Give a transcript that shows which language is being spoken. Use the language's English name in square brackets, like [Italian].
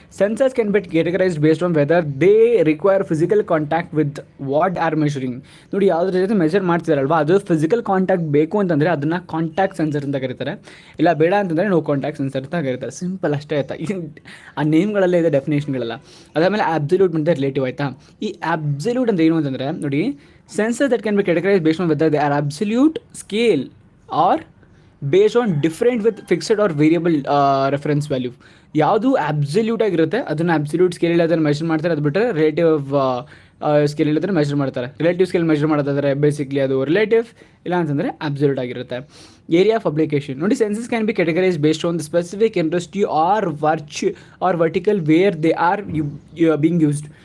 [English] Sensors can be categorized based on whether they require physical contact with what are measuring. [Kannada] ನೋಡಿ ಯಾವುದ್ರ ಜೊತೆ measure ಮಾಡ್ತಿದಾರಲ್ವಾ ಅದು physical contact ಬೇಕು ಅಂತಂದರೆ ಅದನ್ನು ಕಾಂಟ್ಯಾಕ್ಟ್ ಸೆನ್ಸರ್ ಅಂತ ಕರೀತಾರೆ. ಇಲ್ಲ ಬೇಡ ಅಂತಂದರೆ ನೋ ಕಾಂಟ್ಯಾಕ್ಟ್ ಸೆನ್ಸರ್ ಅಂತ ಕರೀತಾರೆ. ಸಿಂಪಲ್ ಅಷ್ಟೇ, ಆಯಿತಾ. ಆ ನೇಮ್ಗಳಲ್ಲೇ ಇದೆ, ಡೆಫಿನೇಷನ್ಗಳೆಲ್ಲ. ಅದಾದಮೇಲೆ ಅಬ್ಸಲ್ಯೂಟ್ ಮತ್ತು ರಿಲೇಟಿವ್, ಆಯಿತಾ. ಈ ಅಬ್ಸಲ್ಯೂಟ್ ಅಂತ ಏನು ಅಂತಂದರೆ ನೋಡಿ, [English] sensors that can be categorized based on whether they are absolute scale or based on different with fixed or variable reference value. [Kannada] ಯಾವುದು ಅಬ್ಸಲ್ಯೂಟ್ ಆಗಿರುತ್ತೆ ಅದನ್ನು ಅಬ್ಸಲ್ಯೂಟ್ ಸ್ಕೇಲ್ ಅದನ್ನು ಮೆಷರ್ ಮಾಡ್ತಾರೆ. ಅದು ಬಿಟ್ಟರೆ ರಿಲೇಟಿವ್ ಸ್ಕೇಲ್ ಅದನ್ನು ಮೆಷರ್ ಮಾಡ್ತಾರೆ. ರಿಲೇಟಿವ್ ಸ್ಕೇಲ್ ಮೆಷರ್ ಮಾಡೋದಾದರೆ ಬೇಸಿಕ್ಲಿ ಅದು ರಿಲೇಟಿವ್, ಇಲ್ಲ ಅಂತಂದರೆ ಅಬ್ಸಲ್ಯೂಟ್ ಆಗಿರುತ್ತೆ. [English] Area of application ನೋಡಿ, sensors can be categorize based on the specific industry or vertical where they are being used.